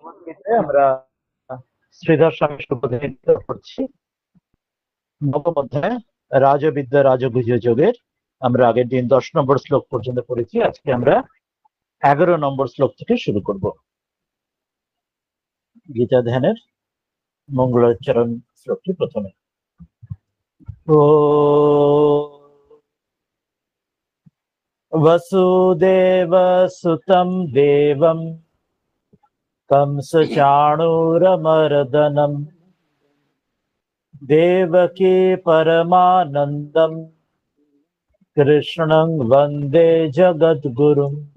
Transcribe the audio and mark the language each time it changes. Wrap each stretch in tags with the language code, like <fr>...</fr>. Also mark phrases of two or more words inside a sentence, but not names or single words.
<bn>ভগবদ গীতায় আমরা শ্রীধর স্বামী সুবোধিত করছি নবম অধ্যায় রাজবিদ্যা রাজগুহ্য যোগের। আমরা আগের দিন 10 নম্বর শ্লোক পর্যন্ত পড়েছি। আজকে আমরা 11 নম্বর শ্লোক থেকে শুরু করব। গীতা ধ্যানের মঙ্গলোচ্চারণ শ্লোকটি প্রথমে।</bn> <sa>ও वसुदेव सुतं देवं कंसचाणूरमर्दनम् देवकी परमानन्दं কৃষ্ণং বন্দে জগদ্গুরুম।</sa>